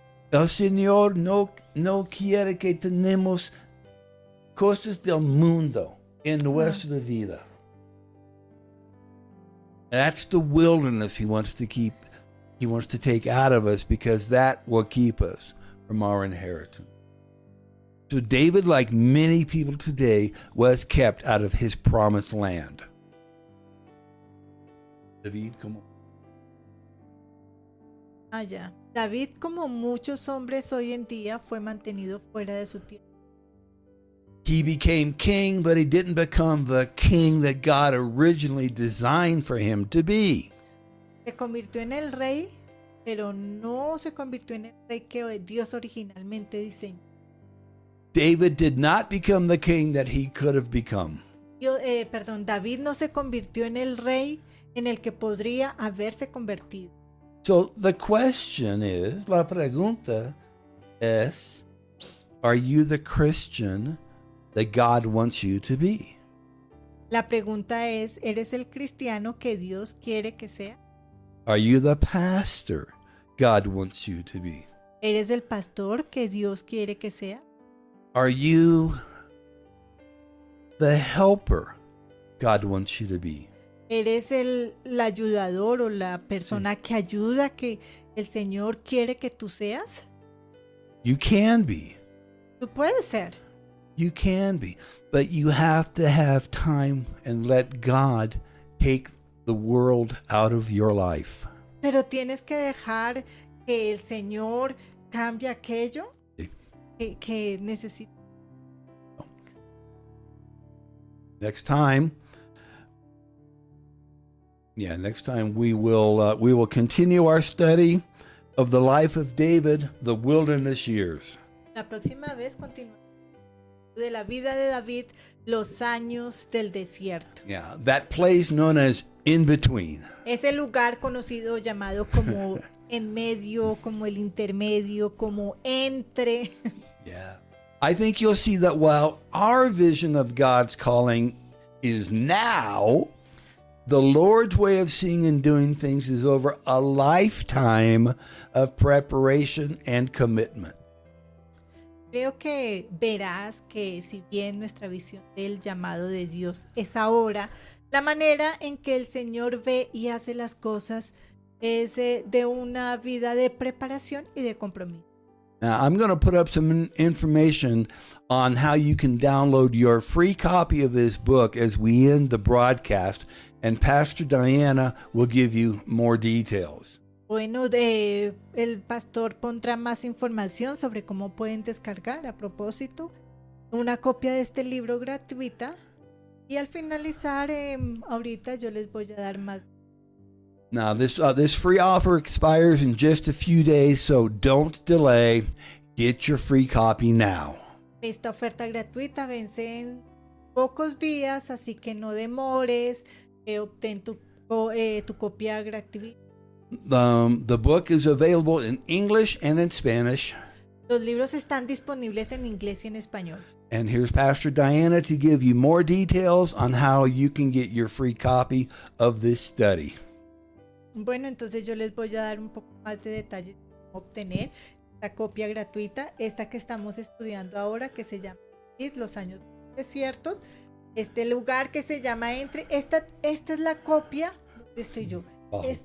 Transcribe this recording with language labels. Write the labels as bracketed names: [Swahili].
[Spanish] El Señor no quiere que tenemos cosas del mundo en nuestra vida. [English] That's the wilderness He wants to take out of us because that will keep us from our inheritance. So David, like many people today, was kept out of his promised land. David, come on. [Spanish] Ya. David, como muchos hombres hoy en día, fue mantenido fuera de su tiempo. [English] He became king, but he didn't become the king that God originally designed for him to be. [Spanish] Se convirtió en el rey, pero no se convirtió en el rey que Dios originalmente diseñó. [English] David did not become the king that he could have become. [Spanish] David no se convirtió en el rey en el que podría haberse convertido. [English] So the question is, [Spanish] la pregunta es, [English] are you the Christian that God wants you to be? [Spanish] La pregunta es, ¿eres el cristiano que Dios quiere que sea? [English] Are you the pastor God wants you to be? [Spanish] ¿Eres el pastor que Dios quiere que sea? [English] Are you the helper God wants you to be? [Spanish] ¿Eres el ayudador o la persona que ayuda que el Señor quiere que tú seas? [English] You can be. [Spanish] Tú puedes ser. [English] You can be. But you have to have time and let God take the world out of your life. [Spanish] Pero tienes que dejar que el Señor cambie aquello Sí. que necesita. [English] Next time we will continue our study of the life of David, the wilderness years. [Spanish] La próxima vez continuamos de la vida de David, los años del desierto. [English] Yeah, that place known as in between. [Spanish] Ese lugar conocido llamado como en medio, como el intermedio, como entre. [English] Yeah. I think you'll see that while our vision of God's calling is now, the Lord's way of seeing and doing things is over a lifetime of preparation and commitment. [Spanish] Creo que verás que si bien nuestra visión del llamado de Dios es ahora, la manera en que el Señor ve y hace las cosas es de una vida de preparación y de compromiso. [English] Now, I'm going to put up some information on how you can download your free copy of this book as we end the broadcast, and Pastor Diana will give you more details. [Spanish] Bueno, el pastor pondrá más información sobre cómo pueden descargar, a propósito, una copia de este libro gratuita. Y al finalizar, ahorita yo les voy a dar más. [English] Now, this free offer expires in just a few days, so don't delay. Get your free copy now. [Spanish] Esta oferta gratuita vence en pocos días, así que no demores. Obtén tu copia gratuita. [English] The book is available in English and in Spanish. [Spanish] Los libros están disponibles en inglés y en español. [English] And here's Pastor Diana to give you more details on how you can get your free copy of this study. [Spanish] Bueno, entonces yo les voy a dar un poco más de detalles de cómo obtener esta copia gratuita, esta que estamos estudiando ahora, que se llama Los años desiertos. Este lugar que se llama Entre. Esta es la copia. ¿Dónde estoy yo? Oh.